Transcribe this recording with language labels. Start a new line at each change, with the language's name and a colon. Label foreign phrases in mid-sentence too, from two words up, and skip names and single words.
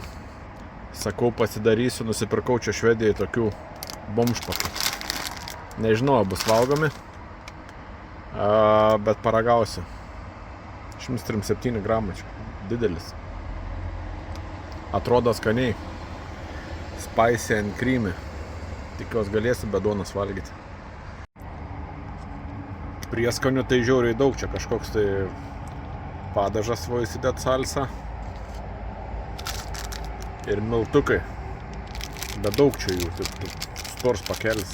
Lithuanian: Sakau, pasidarysiu, nusipirkau čia Švedijai tokių bomšpakų. Nežinau, bus valgomi, bet paragausiu. 137 gramai čia, didelis. Atrodo skaniai.
English: Spicy and creamy.
Lithuanian: Tikiuos galėsiu be duonos valgyti. Prieskonių tai žiauriai daug, čia kažkoks tai padažas va įsidėt salsą. Ir miltukai. Bet daug čia jų, taip stors pakelis.